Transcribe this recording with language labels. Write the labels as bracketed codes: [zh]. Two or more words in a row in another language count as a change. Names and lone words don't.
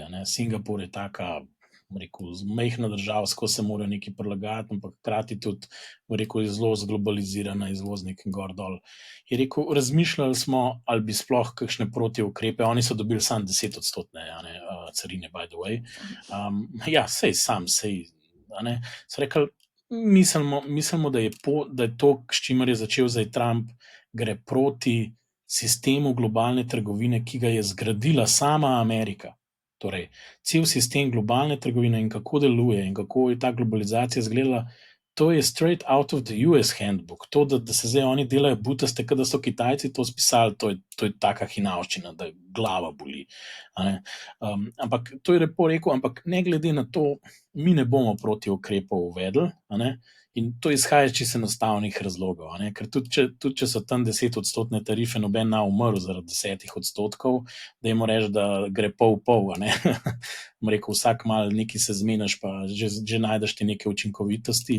[sl] Singapur je taka, rekel, majhna država, skozi se mora nekaj prilagajati, ampak hkrati tudi, rekel, je zelo zglobalizirana, izvoznik in gor dol. Je rekel, razmišljali smo, ali bi sploh kakšne protiukrepe, oni so dobili samo 10% carine, [en] by the way. [sl] Ja, sej, so rekli, mislimo, da je to, s čimer je začel zdaj Trump, gre proti sistemu globalne trgovine, ki ga je zgradila sama Amerika. Torej, cel sistem globalne trgovine in kako deluje in kako je ta globalizacija izgledala, to je [en] straight out of the US handbook. [sl] To, da se zdaj oni delajo butaste, da so Kitajci to spisali, to je taka hinavščina, da glava boli. Ampak to je lepo rekel, ampak ne glede na to, mi ne bomo proti ukrepov uvedli, in to izhaja iz enostavnih razlogov, ker tudi če so tam 10% tarife, noben ne umrl zaradi 10%, da jim reči, da gre pol, rekel, vsak mal nekaj se zmeniš, pa že najdeš ti neke učinkovitosti.